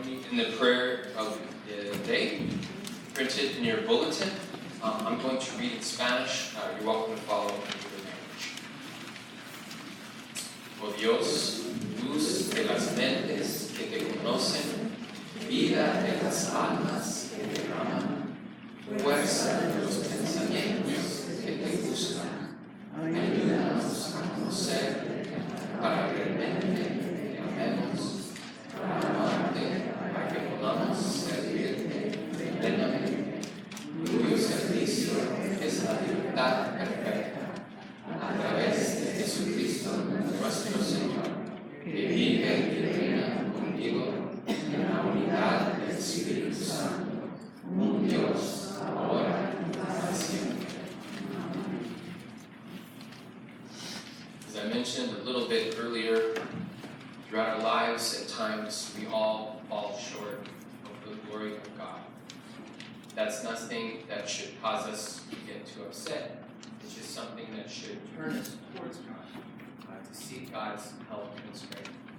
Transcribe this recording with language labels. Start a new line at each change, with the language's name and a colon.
English: In the prayer of the day, printed in your bulletin. I'm going to read in Spanish. You're welcome to follow in your language.
Spanish: Oh Dios, luz de las mentes que te conocen, vida de las almas que te aman, fuerza de los pensamientos que te buscan, ayúdanos a conocer para realmente te amemos, para amarte, para que podamos servirte plenamente. Cuyo servicio es la libertad perfecta, a través de Jesucristo nuestro Señor, que vive y reina contigo en la unidad del Espíritu Santo, un Dios, ahora y para siempre.
English: As I mentioned a little bit earlier, throughout our lives, at times we all fall short of the glory of God. That's nothing that should cause us to get too upset. It's just something that should turn us towards God, to seek God's help and strength.